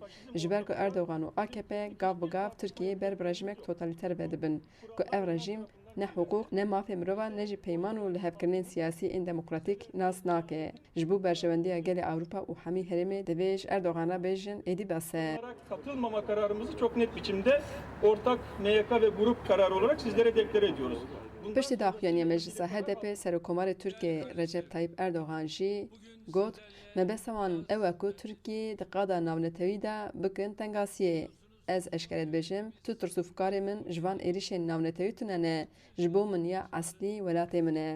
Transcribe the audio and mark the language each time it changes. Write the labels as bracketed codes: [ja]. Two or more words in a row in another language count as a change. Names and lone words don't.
[ku] Ji ber ku Erdogan û AKP gav bi gav Tirkiyeyê ber bi rejimek totalîter vedibin ku ev rejim ne hiqûq ne mafê mirovan ne jî peyman û lihevkirinên siyasî ên demokratîk nas nake. Ji bo berjewendiya gelê Awropa û hemî herêmê divê ji Erdogan'a bêjin êdî bese. [tr] katılmama kararımızı çok net biçimde ortak MYK ve grup kararı olarak sizlere deklare ediyoruz. [ku] Piştî daxuyaniya Meclîsa HDP Serokkomarê Tirkiye Recep Tayyip Erdogan jî got mebesa wan ew e ku Tirkiyê di qada navnetewî de bikin tengasiyê. Ez eşkere dibêjim tu tirsûfkarê min ji van êrişên navnetewî tune ne ji bo min ya eslî welatê min e.